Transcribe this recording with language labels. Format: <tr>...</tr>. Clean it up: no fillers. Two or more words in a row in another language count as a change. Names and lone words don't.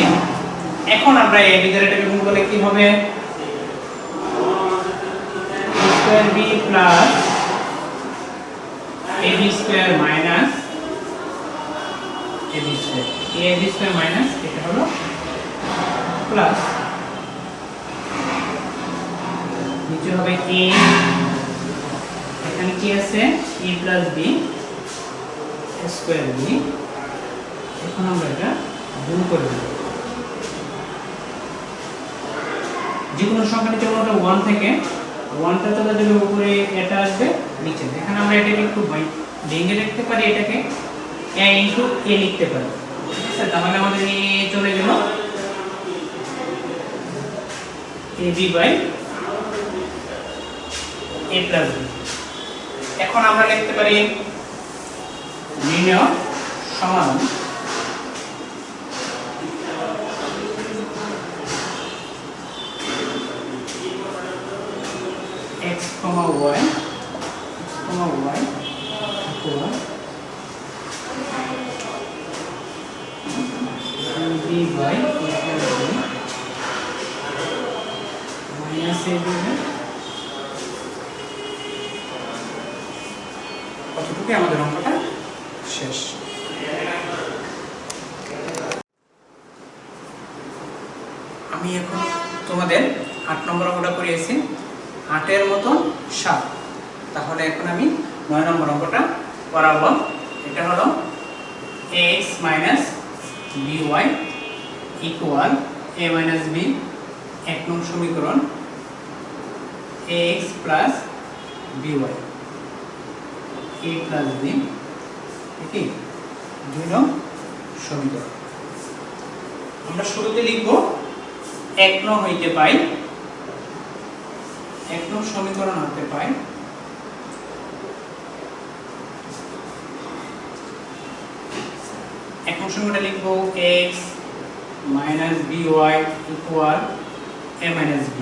<bn>এখন আমরা এই ভিতরে এটাকে গুণ করলে কি হবে,</bn> <en>a square b plus ab square minus ab square, ab square minus</en> <bn>এটা হলো প্লাস, নিচে হবে a, এখানে কি আছে</bn> <en>a plus b square b.</en> <bn>এখন আমরা এটা গুণ করে দেব, যে কোনো সংখ্যা নিচে কোনটা 1 থেকে 1টা চলে যাবে উপরে, এটা আসবে নিচে। এখানে আমরা এটাকে একটু ভেঙে লিখতে পারি, এটাকে</bn> <en>a into a</en> <bn>লিখতে পারি, ঠিক আছে। তাহলে আমাদের a চলে গেল</bn> <en>ab by a plus b.</en> <bn>এখন আমরা লিখতে পারি নির্ণয় সমাধান,</bn> <en>x, y equal b by a plus b minus ab।</en> <bn>কতটুকু আমাদের অঙ্কটা শেষ। আমি এখন তোমাদের 8 নম্বর অঙ্কটা করিয়েছি, 8-এর মতন 7। তাহলে এখন আমি 9 নম্বর অঙ্কটা করাবো। এটা হলো</bn> <en>ax minus by equal a minus b,</en> <bn>1 নং সমীকরণ,</bn> <en>ax plus by a plus b,</en> <bn>ঠিক 2 নং সমীকরণ। আমরা শুরুতে লিখব 1 নং হইতে পাই, 1 নং সমীকরণ হতে পাই এখন সমীকরণটা লিখব</bn> <en>x minus by equal a minus b।</en>